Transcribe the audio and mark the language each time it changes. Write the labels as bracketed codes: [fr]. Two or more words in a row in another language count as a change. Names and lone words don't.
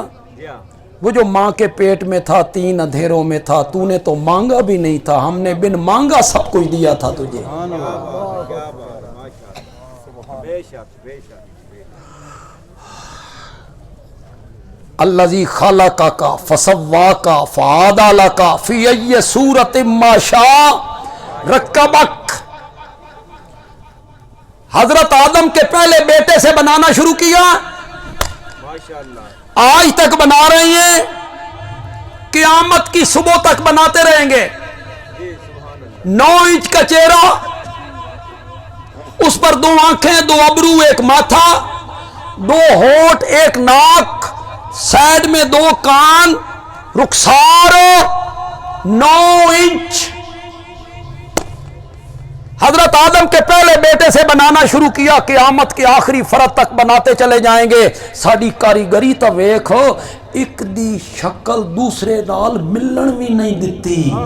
[ur] جی ہاں وہ جو ماں کے پیٹ میں تھا 3 اندھیروں میں تھا تو نے تو مانگا بھی نہیں تھا ہم نے بن مانگا سب کچھ دیا تھا تجھے کیا بات ہے [ar] ماشاء اللہ [ur] بے شک بے شک [ar] الذی خلقک فسواک فعدلک فی ای صورت ما شاء رکبک [ur] حضرت آدم کے پہلے بیٹے سے بنانا شروع کیا [ar] ماشاء اللہ [ur] آج تک بنا رہے ہیں قیامت کی صبح تک بناتے رہیں گے جی [ar] سبحان اللہ [ur] 9 انچ کا چہرہ اس پر 2 آنکھیں 2 ابرو 1 ماتھا 2 ہونٹ 1 ناک سائڈ میں 2 کان رخسار 9 انچ حضرت آدم کے پہلے بیٹے سے بنانا شروع کیا قیامت کے آخری فرد تک بناتے چلے جائیں گے [pa] ساری کاریگری تو ویکھو ایک دی شکل دوسرے نال ملن بھی نہیں دیتی